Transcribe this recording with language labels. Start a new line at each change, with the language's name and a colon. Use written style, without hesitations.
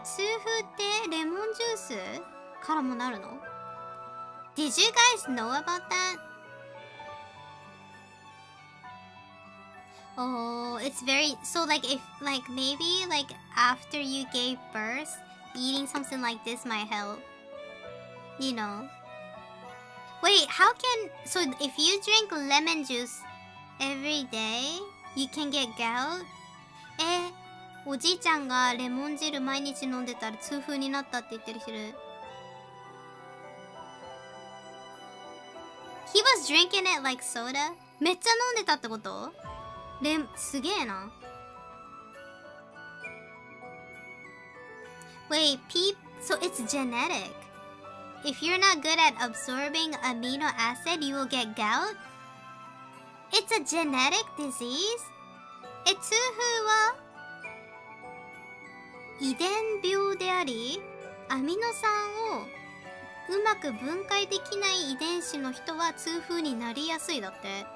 Japanese: 痛風ってレモンジュースからもなるの？
English: Did you guys know about that? Oh, it's very... So like if... Like maybe like after you gave birth, eating something like this might help. You know. Wait, how can... So if you drink lemon juice every day, you can get gout?
Japanese: おじいちゃんがレモン汁毎日飲んでたら痛風になったって言ってる人いる。
English: He was drinking it like soda?
Japanese: めっちゃ飲んでたってこと？すげえな。
English: Wait, so it's genetic. If you're not good at absorbing amino acid, you will get gout? It's a genetic disease?
Japanese: 痛風は遺伝病であり、アミノ酸をうまく分解できない遺伝子の人は痛風になりやすいだって。